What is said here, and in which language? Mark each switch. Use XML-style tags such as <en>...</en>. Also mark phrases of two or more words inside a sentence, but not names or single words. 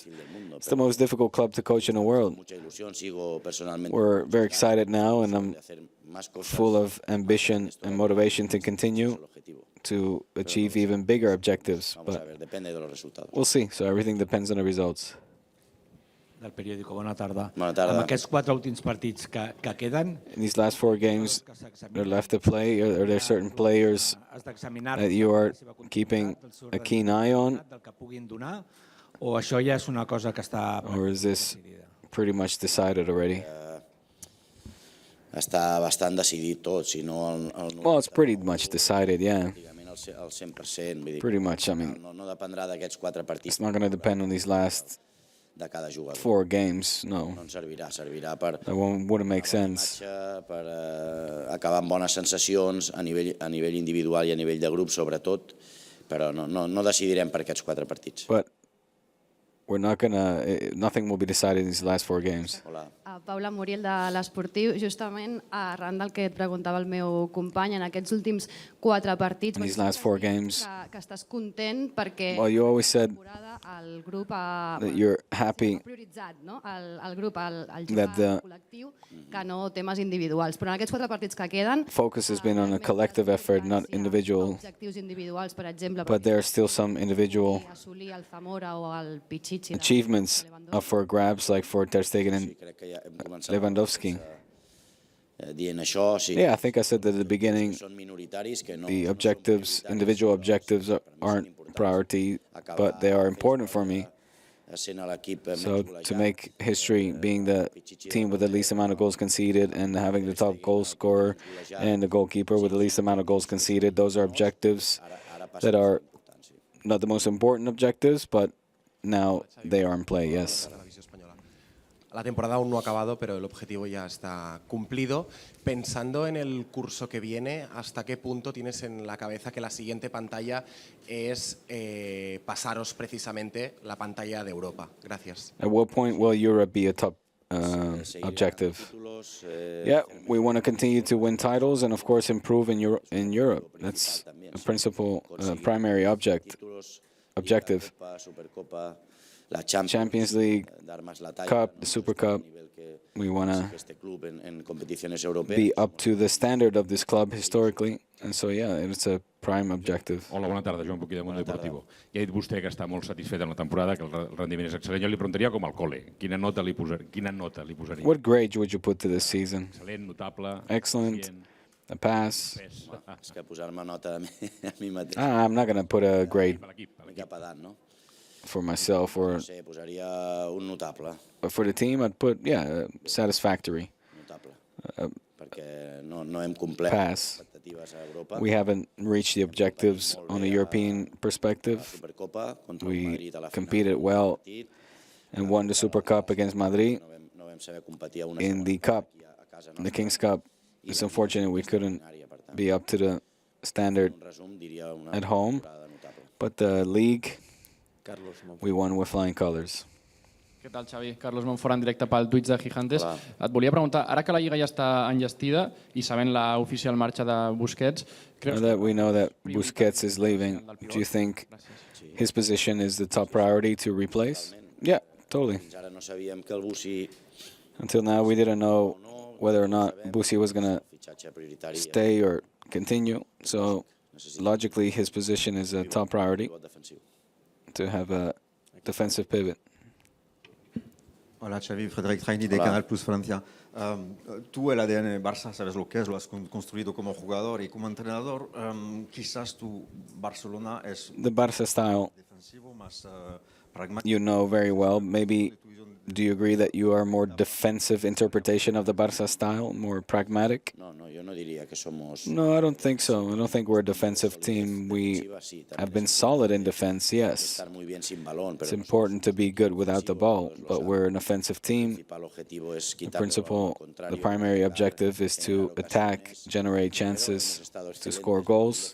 <en>It's the most difficult club to coach in the world. We're very excited now, and I'm full of ambition and motivation to continue to achieve even bigger objectives, but we'll see. So everything depends on the results.</en> <ca>Del periòdico. Bona tarda. Bona tarda. Amb aquests 4 últims partits que queden...</ca> <en>In these last 4 games that are left to play, are there certain players that you are keeping a keen eye on?</en> <ca>O això ja és una cosa que està...</ca> <en>Or is this pretty much decided already?</en> <ca>Està bastant decidit tot, si no...</ca> <en>Well, it's pretty much decided, yeah.</en> <ca>Al 100%.</ca> <en>Pretty much, I mean,</en> <ca>no dependrà d'aquests 4 partits.</ca> <en>It's not going to depend on these last 4 games,</en> <ca>no. No ens servirà per...</ca> <en>That wouldn't make sense.</en> <ca>Per acabar amb bones sensacions a nivell individual i a nivell de grup, sobretot, però no decidirem per aquests 4 partits.</ca> <en>But we're not gonna. Nothing will be decided in these last 4 games.</en> <ca>Paula Muriel de l'Esportiu, justament arran del que et preguntava el meu company, en aquests últims 4 partits,</ca> <en>in these last 4 games,</en> <ca>que estàs content perquè</ca> <en>you always said</en> <ca>el grup</ca> <en>that you're happy</en> <ca>prioritzat, no? El grup, el</ca> <en>that the</en> <ca>col·lectiu, que no temes individuals. Però en aquests 4 partits que queden,</ca> <en>focus has been on a collective effort, not individual.</en> <ca>Objectius individuals, per exemple,</ca> <en>but there are still some individual</en> <ca>assolir el Zamora o el Pichichi</ca> <en>achievements up for grabs, like for Ter Stegen and Lewandowski. Yeah, I think I said that at the beginning, the objectives, individual objectives aren't priority, but they are important for me. So to make history, being the team with the least amount of goals conceded and having the top goal scorer and the goalkeeper with the least amount of goals conceded, those are objectives that are not the most important objectives, but now they are in play, yes.</en> <es>La temporada aún no ha acabado, pero el objetivo ya está cumplido. Pensando en el curso que viene, ¿hasta qué punto tienes en la cabeza que la siguiente pantalla es pasaros precisamente la pantalla de Europa? Gracias.</es> <en>At what point will Europe be a top objective? Yeah, we want to continue to win titles and, of course, improve in Europe. That's a principal, primary objective. Champions League, Cup, the Super Cup, we want to be up to the standard of this club historically. And so, yeah, it's a prime objective.</en> <ca>Hola, bona tarda, Joan Puquí de Mundo Deportivo. Ja ha dit vostè que està molt satisfet amb la temporada, que el rendiment és excel·lent. Jo li preguntaria com al col·le. Quina nota li posaria?</ca> <en>What grade would you put to this season?</en> <ca>Excel·lent, notable,</ca> <en>Excellent. A pass.</en> <ca>És que posar-me nota a mi mateix.</ca> <en>I'm not going to put a grade</en> <ca>Cap edat, no?</ca> <en>for myself or</en> <ca>No sé, posaria un notable.</ca> <en>for the team. I'd put, satisfactory.</en> <ca>Notable. Perquè no hem complert</ca> <en>Pass.</en> <ca>expectatives a Europa.</ca> <en>We haven't reached the objectives on a European perspective.</en> <ca>Supercopa contra el</ca> <en>We</en> <ca>Madrid a la final.</ca> <en>competed well and won the Super Cup against Madrid.</en> <ca>No vam saber competir a una</ca> <en>In the Cup, the King's Cup, it's unfortunate we couldn't be up to the standard at home. But the league, we won with flying colors.</en> <ca>Què tal, Xavi? Carlos Monfort, en directe pel Twitch de Gigantes. Et volia preguntar, ara que la Lliga ja està enllestida i sabent la oficial marxa de Busquets...</ca> <en>Now that we know that Busquets is leaving, do you think his position is the top priority to replace? Yeah, totally.</en> <ca>Fins ara no sabíem que el Bussi</ca> <en>Until now, we didn't know whether or not Bussi was going to</en> <ca>fitxatge prioritari</ca> <en>stay or continue. So logically, his position is a top priority to have a defensive pivot.</en> <es>Hola Xavi, Frédéric Traini de Canal Plus Francia. Tú el ADN Barça sabes lo que es, lo has construido como jugador y como entrenador. Quizás tu Barcelona es</es> <en>The Barça style,</en> <es>defensivo, más pragmático.</es> <en>you know very well. Maybe, do you agree that you are a more defensive interpretation of the Barça style, more pragmatic?</en> <ca>No, jo no diria que somos...</ca> <en>No, I don't think so. I don't think we're a defensive team. We have been solid in defense, yes.</en> <es>Estar muy bien sin balón,</es> <en>It's</en> <es>pero</es> <en>important to be good without the ball, but we're an offensive team.</en> <es>principal objetivo es</es> <en>The</en> <es>quitar</es> <en>principal, the primary objective is to attack, generate chances, to score goals.</en>